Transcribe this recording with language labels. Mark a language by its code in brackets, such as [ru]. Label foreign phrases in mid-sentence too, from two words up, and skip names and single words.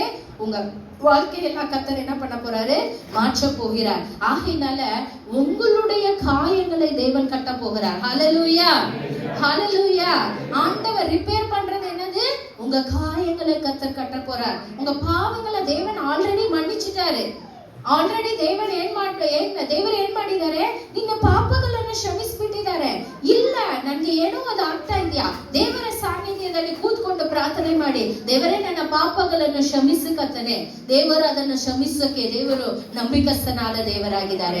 [ta] உங்க வாழ்க்கையெல்லாம் கர்த்தர் என்ன பண்ண போறாரு? மாற்ற போகிறார். ஆகையினால உங்களுடைய காயங்களை தேவன் கட்ட போகிறார். ஹல்லேலூயா, ஹல்லேலூயா. ஆண்டவர் ரிப்பேர் பண்றது என்னது? உங்க காயங்களை கர்த்தர் கட்ட போறார். உங்க பாவங்களை தேவன் ஆல்ரெடி மன்னிச்சிட்டாரு. [kn] ಆಲ್ರೆಡಿ ದೇವರು ಏನ್ ಮಾಡಿದ್ದಾರೆ? ನಿನ್ನ ಪಾಪಗಳನ್ನು ಕ್ಷಮಿಸಿಬಿಟ್ಟಿದ್ದಾರೆ. ಇಲ್ಲ ನನಗೆ ಏನೋ ಅದು ಆಗ್ತಾ ಇದೆಯಾ? ದೇವರ ಸಾನ್ನಿಧ್ಯದಲ್ಲಿ ಕೂತ್ಕೊಂಡು ಪ್ರಾರ್ಥನೆ ಮಾಡಿ, ದೇವರೇ ನನ್ನ ಪಾಪಗಳನ್ನು ಕ್ಷಮಿಸಕತ್ತನೆ. ದೇವರು ಅದನ್ನು ಕ್ಷಮಿಸಕ್ಕೆ ದೇವರು ನಂಬಿಕಸ್ಥನಾದ ದೇವರಾಗಿದ್ದಾರೆ.